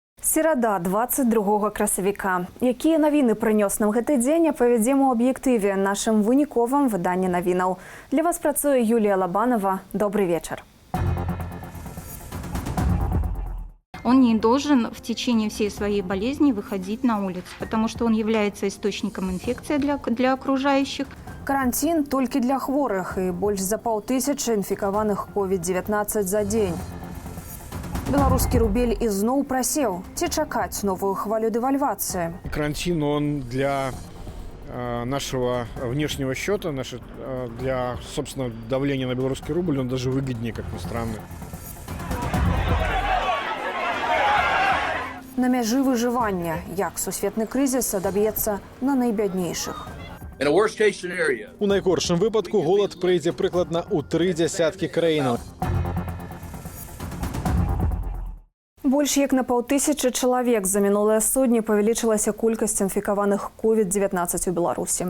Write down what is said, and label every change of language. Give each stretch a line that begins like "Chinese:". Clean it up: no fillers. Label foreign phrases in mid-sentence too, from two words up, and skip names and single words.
Belarusian: Серада, 22 красавіка. Якія навіны прынёс нам гэты дзень, апавядзем у аб'ектыве, нашым выніковым выданні навінаў. Для вас працуе Юлія Лабанова.
Russian: Добрый вечер. Он не должен в течение всей своей болезни выходить на улицу, потому что он является источником инфекции для окружающих.
Belarusian: Карантин толькі для хворых і больш за 500 інфікаваных COVID-19 за дзень. Беларускі рубель ізноў прасеў. Ці чакаць новую хвалю дэвальвацыі?
Russian: Карантин, он для нашего внешнего счета, для, собственно, давления на белорусский рубль, он даже выгоднее, как ни странно.
Belarusian: На мяжы выжывання, як сусветны крызіс адаб'ецца на найбяднейшых. У найгоршым выпадку голад прыйдзе прыкладна ў 30 краінаў. Больш як на 500 чалавек за мінулыя судні павялічылася колькасць інфікаваных COVID-19 у Беларусі.